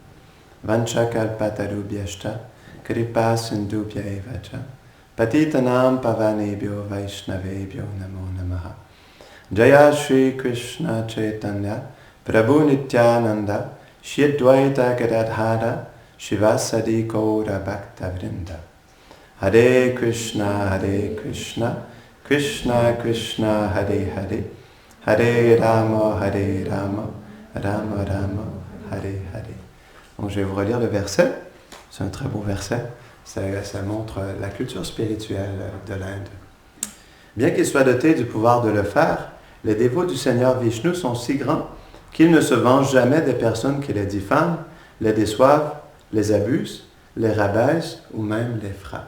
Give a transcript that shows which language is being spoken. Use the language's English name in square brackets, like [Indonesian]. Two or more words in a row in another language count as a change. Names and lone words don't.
[Sanskrit] Vanchakalpatarubhyashta Kripa Sindhubhya Evacha Patitanam Pavanebhyo Vaishnavebhyo Namo Namaha Jaya Shri Krishna Chaitanya Prabhu Nityananda Shri Advaita Gadadhara Shivasadi Gaura Bhakta Vrinda. Hare Krishna, Krishna Krishna, Hare Hare, Hare Rama, Rama Rama, Hare Hare. [French] Donc je vais vous relire le verset. C'est un très beau verset. Ça montre la culture spirituelle de l'Inde. Bien qu'ils soient dotés du pouvoir de le faire, les dévots du Seigneur Vishnu sont si grands qu'ils ne se vengent jamais des personnes qui les diffament, les déçoivent, les abusent, les rabaissent ou même les frappent.